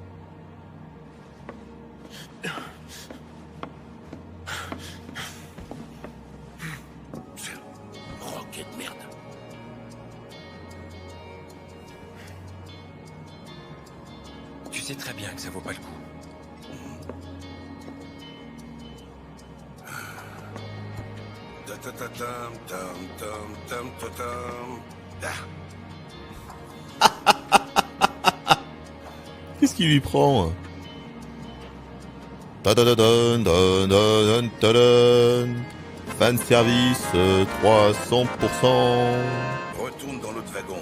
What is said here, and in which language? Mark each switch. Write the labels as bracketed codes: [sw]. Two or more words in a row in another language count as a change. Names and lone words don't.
[fr] Roquette de merde. Tu sais très bien que ça vaut pas le coup. Ta-ta-ta-tam, tam, tam, tam, ta-tam. Qu'est-ce qu'il lui prend? Tadadadun, tadadadun, tadadun. [en] Fan service 300%. [fr] Retourne dans l'autre wagon.